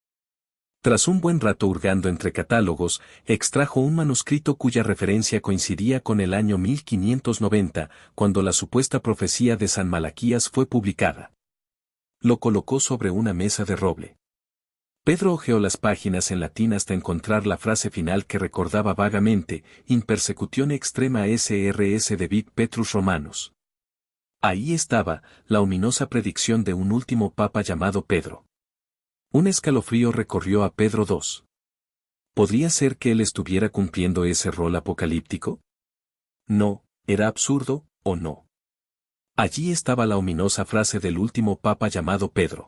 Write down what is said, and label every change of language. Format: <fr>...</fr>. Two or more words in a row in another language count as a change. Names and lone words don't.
<es>Tras un buen rato hurgando entre catálogos, extrajo un manuscrito cuya referencia coincidía con el año 1590, cuando la supuesta profecía de San Malaquías fue publicada. Lo colocó sobre una mesa de roble. Pedro hojeó las páginas en latín hasta encontrar la frase final que recordaba vagamente,</es> <la>in persecutione extrema srs debit Petrus Romanus.</la> <es>Ahí estaba, la ominosa predicción de un último papa llamado Pedro. Un escalofrío recorrió a Pedro II. ¿Podría ser que él estuviera cumpliendo ese rol apocalíptico? No, era absurdo, ¿o no? Allí estaba la ominosa frase del último papa llamado Pedro.</es>